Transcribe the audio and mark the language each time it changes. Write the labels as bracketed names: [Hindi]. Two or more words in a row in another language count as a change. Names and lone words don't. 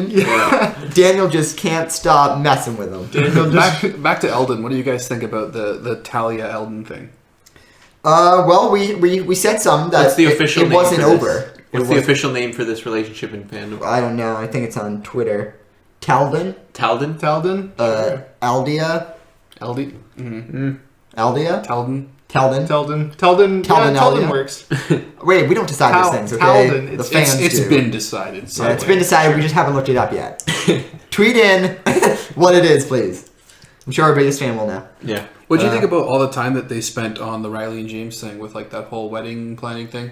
[English] Yeah. Daniel just can't stop messing with him. Daniel just- Back to Eldon. What do you guys think about the Talia Eldon thing? Well, we said something that What's the official it name wasn't for this? over. What's the official name for this relationship in fandom? I don't know. I think it's on Twitter. Talden? Talden? Talden? Aldia? LD? Aldia? Talden? Talden? Talden Aldia? works. Wait, we don't decide these things, okay? Talden. The It's- fans It's do. been decided. Yeah, it's been decided. We just haven't looked it up yet. Tweet in what it is, please. I'm sure our biggest fan will know. Yeah. What do you think about all the time that they spent on the Riley and James thing with like that whole wedding planning thing?